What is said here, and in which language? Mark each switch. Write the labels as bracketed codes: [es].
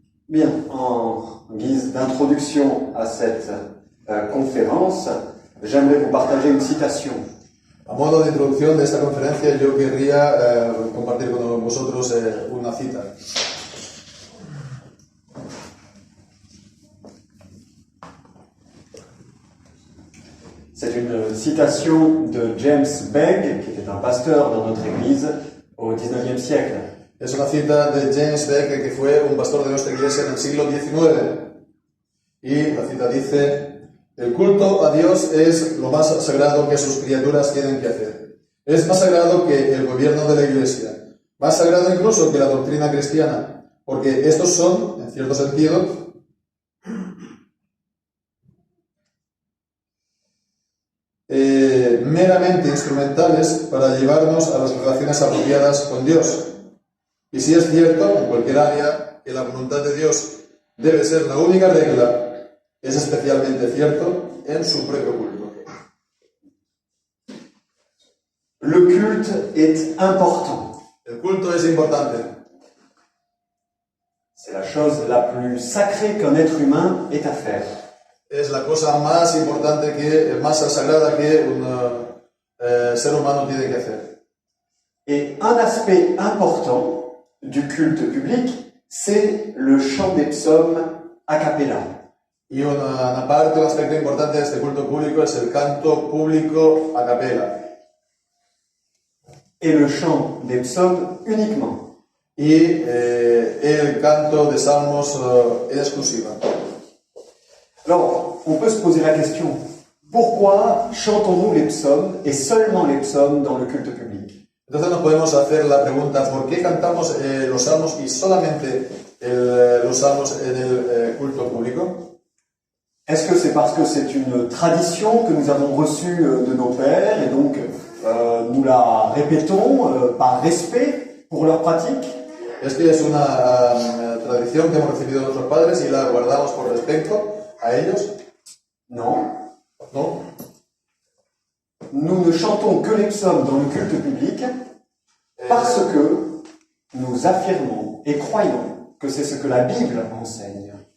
[fr] Bien, en guise d'introduction à cette conférence, j'aimerais vous partager une citation. [es] A modo de introducción de esta conferencia, yo querría compartir con vosotros una cita. [fr] C'est une citation de James Begg, qui était un pasteur dans notre église au XIXe siècle. [es] Es una cita de James Begg, que fue un pastor de nuestra iglesia en el siglo XIX. Y la cita dice: el culto a Dios es lo más sagrado que sus criaturas tienen que hacer. Es más sagrado que el gobierno de la iglesia, más sagrado incluso que la doctrina cristiana, porque estos son, en cierto sentido, meramente instrumentales para llevarnos a las relaciones apropiadas con Dios. Y si es cierto, en cualquier área, que la voluntad de Dios debe ser la única regla, es especialmente cierto en su propio culto. [fr] Le culte est important. [es] El culto es importante. [fr] C'est la chose la plus sacrée qu'un être humain ait à faire. [es] Es la cosa más importante, más sagrada que un ser humano tiene que hacer. [fr] Et un aspect important du culte public, c'est le chant des psaumes a cappella. [es] Y una parte, un aspecto importante de este culto público es el canto público a capela. [fr] Et le chant des psaumes uniquement. [es] Y el canto de salmos en exclusiva. [fr] Alors, on peut se poser la question, pourquoi chantons-nous les psaumes et seulement les psaumes dans le culte public? [es] Entonces nos podemos hacer la pregunta, ¿por qué cantamos los salmos y solamente los salmos en el culto público? [fr] Est-ce que c'est parce que c'est une tradition que nous avons reçue de nos pères et donc nous la répétons par respect pour leur pratique? [es] Es que es una tradición que hemos recibido de nuestros padres y la guardamos por respeto a ellos. [fr] Non. [es] No. [fr] Nous ne chantons que les psaumes dans le culte public parce que nous affirmons et croyons que c'est ce que la Bible enseigne.